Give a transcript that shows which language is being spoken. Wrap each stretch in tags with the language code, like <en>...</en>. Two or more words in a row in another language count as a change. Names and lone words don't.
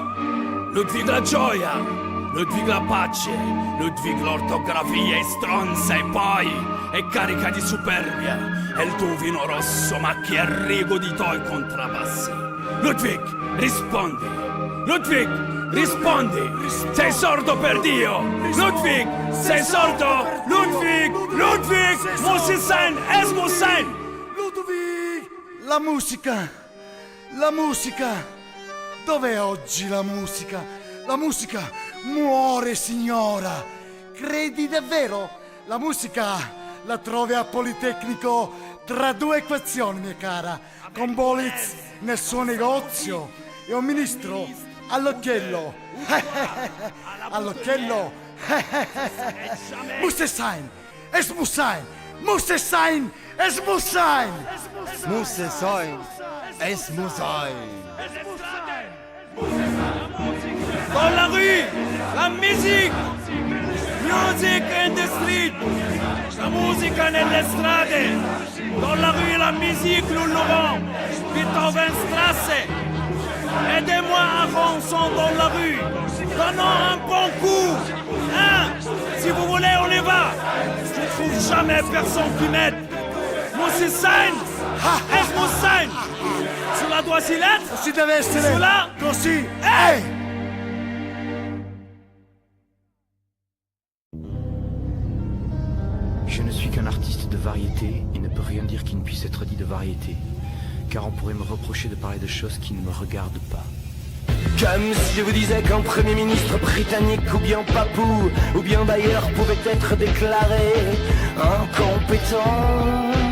<it>Ludwig la gioia, Ludwig la pace, Ludwig l'ortografia è stronza e poi è carica di superbia. È il tuo vino rosso macchia a rigo di tuoi contrabbassi. Ludwig, rispondi! Ludwig, rispondi! Sei sordo per Dio! Ludwig, sei sordo! Ludwig, Ludwig!</it> <de>Muss es sein, es muss sein! Ludwig!</de> <it>La musica! Dov'è oggi la musica? La musica muore, signora! Credi davvero? La musica la trovi a Politecnico tra due equazioni, mia cara, con Bolitz nel suo negozio e un ministro all'occhiello. All'occhiello!</it> <de>Mussessai! Es muss sein! Mussessai! Es muss sein! Mussessai! Es muss sein!</de> <fr>Dans la rue, la musique!</fr> <en>Music in the street!</en> <it>La musica nelle strade!</it> <fr>Dans la rue, la musique, nous l'aurons!</fr> <de>Beethovenstrasse!</de> <fr>Aidez-moi à rançon dans la rue! Donnons un bon coup! Hein? Si vous voulez, on y va! Je ne trouve jamais personne qui m'aide!</fr> <de>Muss sein! Es muss sein!</de> <fr>Cela doit-il être?</fr> <it>Così deve essere!</it> <fr>Cela</fr> <it>Così è!</it> <fr>Je ne suis qu'un artiste de variété, il ne peut rien dire qui ne puisse être dit de variété, car on pourrait me reprocher de parler de choses qui ne me regardent pas. Comme si je vous disais qu'un premier ministre britannique ou bien papou ou bien d'ailleurs pouvait être déclaré incompétent.</fr>